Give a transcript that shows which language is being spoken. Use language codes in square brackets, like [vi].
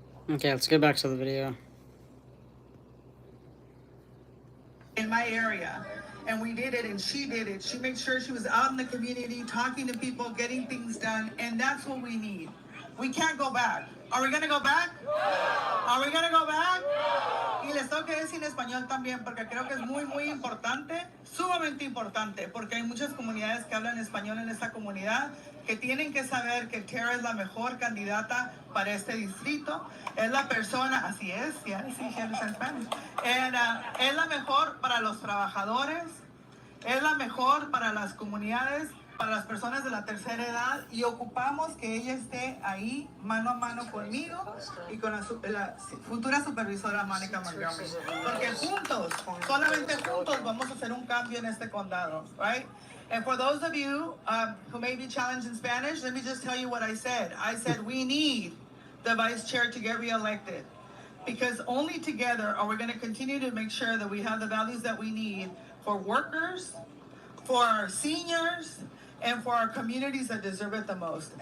[en] Okay, let's get back to the video. In my area, and we did it, and she did it. She made sure she was out in the community, talking to people, getting things done, and that's what we need. We can't go back. Are we gonna go back? Are we gonna go back? [es] Y les tengo que decir en español también, porque creo que es muy, muy importante, sumamente importante, porque hay muchas comunidades que hablan español en esta comunidad, que tienen que saber que Tara es la mejor candidata para este distrito. Es la persona, así es, yeah, sí, [en] she understands Spanish. [es] And, es la mejor para los trabajadores, es la mejor para las comunidades, para las personas de la tercera edad y ocupamos que ella esté ahí mano a mano conmigo y con la futura supervisora Mónica Montgomery. Porque juntos, solamente juntos vamos a hacer un cambio en este condado, right? [en] And for those of you who may be challenged in Spanish, let me just tell you what I said. I said we need the vice chair to get reelected, because only together are we going to continue to make sure that we have the values that we need for workers, for our seniors, and for our communities that deserve it the most.